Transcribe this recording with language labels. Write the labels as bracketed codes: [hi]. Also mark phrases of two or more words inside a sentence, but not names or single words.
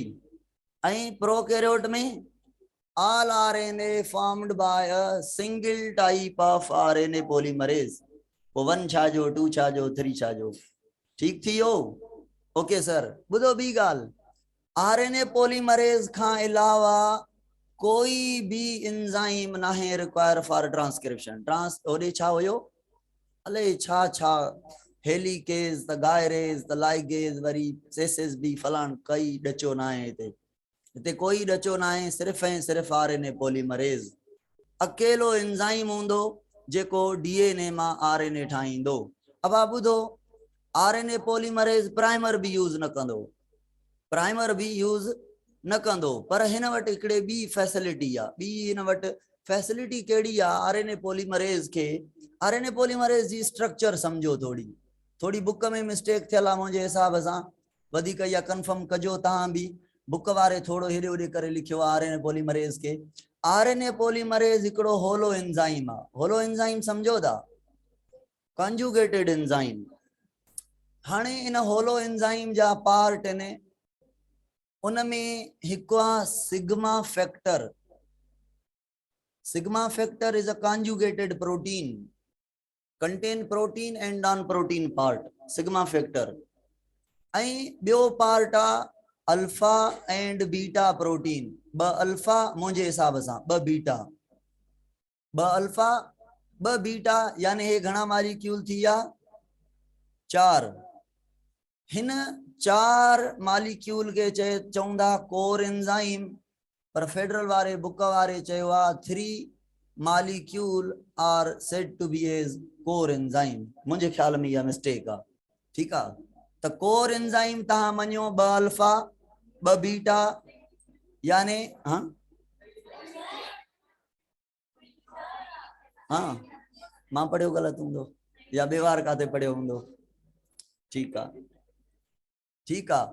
[sd] ऐं प्रोकैरियोट में [en] all RNA formed by a single type of RNA polymerase। [sd] वो 1 छा जो, 2 छा जो, 3 छा जो, ठीक थी हो? [en] OK sir. [sd] बुधो बी गाल, [en] RNA polymerase [sd] खां अलावा कोई भी एंजाइम ना है [en] require for transcription. [sd] ट्रांस ओडे छा होयो, अले छा छा हेलिकेज त गायरेज त लाइगेज वरी सेसेस बी फलान कई डचो ना है हिते, हिते कोई डचो ना है, सिर्फ ऐं सिर्फ [en] RNA polymerase [sd] अकेलो एंजाइम हूंदो जेको डीएनए मां आरएनए ठाहींदो। अब आप ॿुधो, [en] RNA polymerase [sd] प्राइमर भी यूज न कंदो, प्राइमर भी यूज न कंदो, पर हिन वटि हिकिड़े ॿी फैसिलिटी आ, ॿी हिन वटि फैसिलिटी कहिड़ी आ [en] RNA polymerase [sd] खे, [en] RNA polymerase [sd] जी स्ट्रक्चर समझो, थोड़ी थोड़ी बुक में मिस्टेक थियल आ मुंहिंजे हिसाब सां, वधीक या कंफर्म कजो तहां भी, बुक वारे थोड़ो हेॾे होॾे करे लिखियो [en] RNA polymerase [sd] के। [en] RNA polymerase [sd] हिकिड़ो [en] holo enzyme [sd] आ, [en] holo enzyme [sd] समझो था, [en] conjugated enzyme. [sd] हाणे इन [en] holo enzyme [sd] जा पार्ट ने, उनमें हिकु आ [en] sigma factor. sigma factor is a conjugated protein, contain protein and non protein part, sigma factor. [sd] ऐं ॿियो पार्ट आ [en] alpha and beta protein, [sd] ब अल्फा मुंहिंजे हिसाब सां, ब बीटा, ब अल्फा ब बीटा, यानी हे घणा मालिक्यूल थी विया, 4। हिन 4 मालिक्यूल के चवंदा [en] core enzyme, [sd] पर फेडरल वारे बुक वारे चयो आ 3 [en] molecule are said to be as core enzyme, [sd] मुंहिंजे ख्याल में इहा मिस्टेक आ, ठीक आ। त [en] core enzyme [sd] तहां मञो ब अल्फा ब बीटा, यानी हाँ हाँ मां पढ़ियो गलत हूंदो या बेवार काथे पढ़ियो हूंदो, ठीक आ ठीक आ।